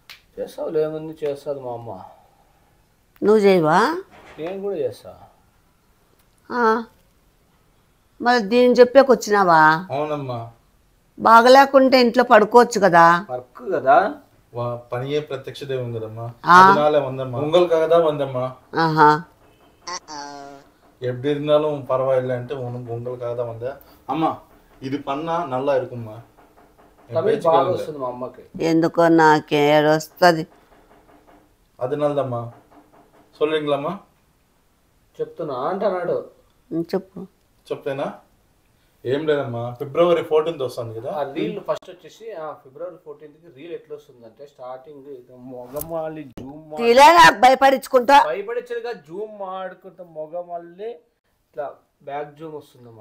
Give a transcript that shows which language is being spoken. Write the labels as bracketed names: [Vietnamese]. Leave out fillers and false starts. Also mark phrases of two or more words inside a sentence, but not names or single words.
[Telugu] చేస్తావు ఏముంది, చేస్తుంది మా అమ్మ. నువ్వు చేయవా? నేను కూడా చేస్తా. మరి దీన్ని చెప్పేకొచ్చినావా? అవునమ్మా. బాగలేకుంటే ఇంట్లో పడుకోవచ్చు కదా. వర్క్ కదా, పనియే ప్రత్యక్ష దైవం కదమ్మా. [Tamil] அதனால வந்தம்மா. உங்களுக்காக தான் வந்தம்மா. எப்படி இருந்தாலும் பரவாயில்லை అంటే உங்களுக்காக தான் வந்தேன். அம்மா இது பண்ணா நல்லா இருக்கும்மா. [Telugu] బాగా వస్తుంది మా అమ్మకి. ఎందుకో నాకే వస్తుంది. [Tamil] அதனால தான்மா. சொல்றீங்களாம்மா? [Telugu] చెప్తున్నా అంటున్నాడు. చెప్పు. చెప్తేనా? ఏం లేదమ్మా, ఫిబ్రవరి 14th వస్తుంది కదా. ఆ రీల్ ఫస్ట్ వచ్చేసి ఫిబ్రవరి 14th రీల్ ఎట్లా వస్తుందంటే స్టార్టింగ్ మొగమాలి జూమ్ భయపడించుకుంటా భయపడించగా జూమ్ ఆడుకుంటా మొగమాలి ఇట్లా బ్యాక్ జూమ్ వస్తుంది అన్నమాట.